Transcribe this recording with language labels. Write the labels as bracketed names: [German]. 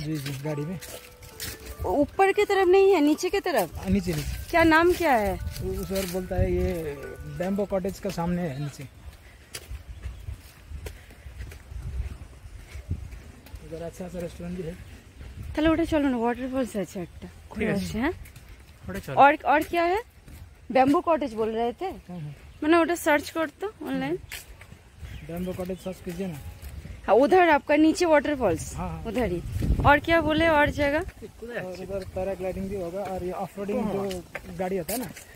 [Hindi] जी जी, गाड़ी में। ऊपर की तरफ नहीं है, नीचे की तरफ? नीचे नीचे। क्या नाम क्या है? उस और बोलता है ये बैम्बो कॉटेज का सामने है नीचे। इधर अच्छा सा रेस्टोरेंट भी है। [Bangla] তাহলে ওটা চলো না, ওয়াটারফলস আছে একটা ঘুরে আসি। হ্যাঁ [Hindi] थोड़े चलो। और क्या है? बैम्बू कॉटेज बोल रहे थे, मैंने [Bangla] ওটা [Hindi] सर्च कर तो ऑनलाइन। बैम्बो कॉटेज सर्च कीजिए ना। हाँ उधर आपका नीचे वाटरफॉल्स, हाँ, हाँ। उधर ही। और क्या बोले और जगह? और उधर पैराग्लाइडिंग भी होगा, और ये ऑफ रोडिंग जो गाड़ी होता है ना।